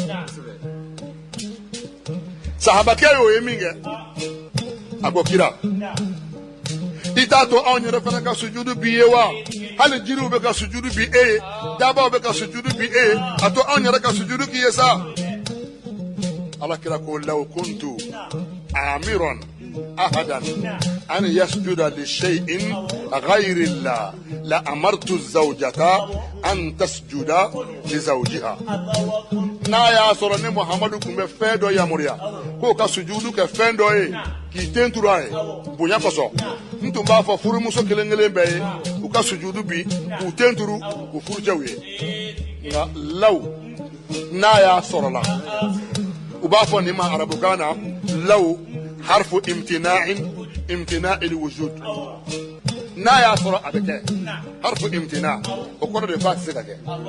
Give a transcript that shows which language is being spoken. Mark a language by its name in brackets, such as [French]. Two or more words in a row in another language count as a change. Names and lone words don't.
[Bambara] sahabakɛ y'o ye min kɛ a ko kira i t'a to anw yɛrɛ fana ka sujudu bi ye wa hali jiriw bɛ ka sujudu bi e ye dabaw bɛ ka sujudu bi e ye a to anw yɛrɛ ka sujudu k'i ye sa ala kira ko [Arabic] لو كنت آمرا أحدا أن يسجد لشيء غير الله لأمرت زوجة أن تسجد لزوجها [Bambara] n'a y'a sɔrɔ ne Muhamadu tun bɛ fɛn dɔ yamaruya k'o ka sujudu kɛ fɛn dɔ ye k'i tenturu a ye bonya kosɔn n tun b'a fɔ furumuso kelen kelen bɛɛ ye u ka sujudu bi k'u tenturu k'u furucɛw ye nka law n'a y'a sɔrɔ la u b'a fɔ nin ma arabukan na [Arabic] لو حرف امتناع لوجود [Bambara] n'a y'a sɔrɔ a bɛ kɛ [Arabic] حرف امتناع [Bambara] o kɔrɔ de f'a tɛ se ka kɛ